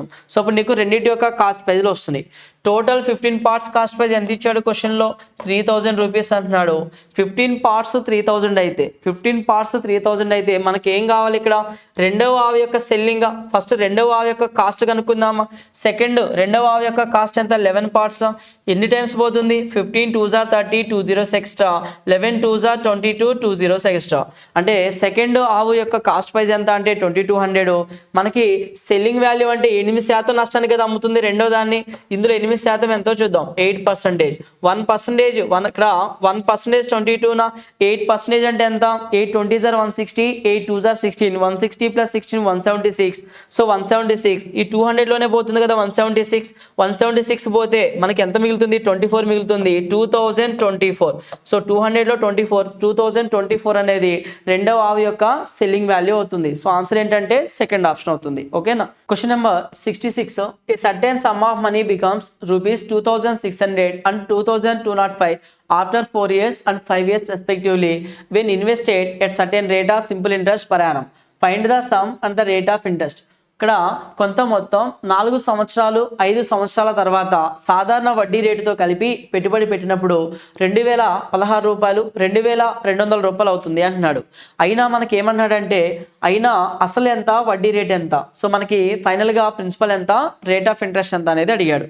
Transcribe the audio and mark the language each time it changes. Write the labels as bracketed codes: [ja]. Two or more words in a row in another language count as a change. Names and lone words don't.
[te] సో ఇప్పుడు నీకు రెండింటి యొక్క కాస్ట్ ప్రైజ్లో వస్తున్నాయి. [en] total 15 parts cost price [te] ఎంత ఇచ్చాడు క్వశ్చన్లో 3000 రూపీస్ అంటున్నాడు. 15 పార్ట్స్ 3000 అయితే 15 పార్ట్స్ 3000 అయితే మనకి ఏం కావాలి ఇక్కడ, రెండవ ఆవు యొక్క సెల్లింగ్. ఫస్ట్ రెండవ ఆవు యొక్క కాస్ట్ కనుక్కుందామా. సెకండ్ రెండవ ఆవు యొక్క కాస్ట్ ఎంత 11 పార్ట్స్, ఎన్ని టైమ్స్ పోతుంది [en] 15 2s are 30 2 zeros extra, 11 2s are 22 2 zeros extra. [te] అంటే సెకండ్ ఆవు యొక్క [en] cost price [te] ఎంత అంటే 2200. మనకి [en] selling value [te] అంటే 8% నష్టానికి కదా అమ్ముతుంది రెండో దాన్ని. ఇందులో 8% ఎంతో చూద్దాం 8%. 1% ఇక్కడ 1% 22 8% అంటే ఎంత [en] 8 20s are 160 8 2s are 16 160 plus 16 176. [te] సో 176 ఈ 200 లోనే పోతుంది కదా 176 పోతే మనకి ఎంత మిగులుతుంది 24 మిగులుతుంది 2024. సో 200లో 2024 అనేది రెండవ ఆవు యొక్క [en] selling value [te] అవుతుంది. [en] so answer [te] ఏంటంటే [en] second option [te] అవుతుంది. ఓకేనా. [en] question number 66. A certain sum of money becomes rupees 2600 and 2205 after 4 years and 5 years respectively when invested at certain rate of simple interest per annum. Find the sum and the rate of interest. [te] ఇక్కడ కొంత మొత్తం 4 సంవత్సరాలు 5 సంవత్సరాల తర్వాత సాధారణ వడ్డీ రేటుతో కలిపి పెట్టుబడి పెట్టినప్పుడు 2016 రూపాయలు 2200 రూపాయలు అవుతుంది అంటున్నాడు. అయినా మనకి ఏమన్నాడంటే అయినా అసలు ఎంత వడ్డీ రేట్ ఎంత, సో మనకి ఫైనల్గా ప్రిన్సిపల్ ఎంత [en] rate of interest [te] ఎంత అనేది అడిగాడు.